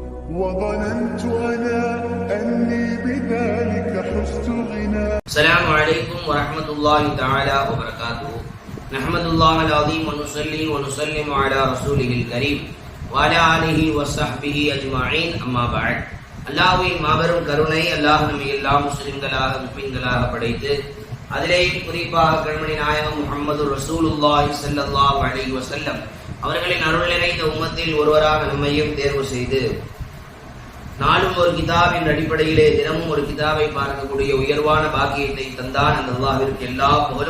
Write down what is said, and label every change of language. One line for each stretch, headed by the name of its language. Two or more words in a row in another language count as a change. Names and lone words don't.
Arabic: وظننت أنا أني بذلك حزت غنى. السلام عليكم ورحمة الله تعالى وبركاته. نحمد الله العظيم ونصلي ونسلم على رسوله الكريم وعلى آله وصحبه أجمعين. أما بعد.
Tamil: அல்லாஹ்வின் மாபெரும் கருணை, அல்லாஹ் நம்மை எல்லா முஸ்லிம்களாக முஃமின்களாக படைத்து அதிலே குறிப்பாக கண்மணி நாயகம் முஹம்மது
Arabic: رسول الله صلى الله عليه وسلم
Tamil: அவர்களின் அருள் நிறைந்த உம்மத்தில் ஒருவராக நம்மையும் தேர்வு செய்து நாளும் ஒரு கிதாபின் அடிப்படையிலே தினமும் ஒரு கிதாபை பார்க்கக்கூடிய உயர்வான பாக்கியத்தை தந்தான் அந்த அல்லாஹ்விற்கு எல்லா புகழும்.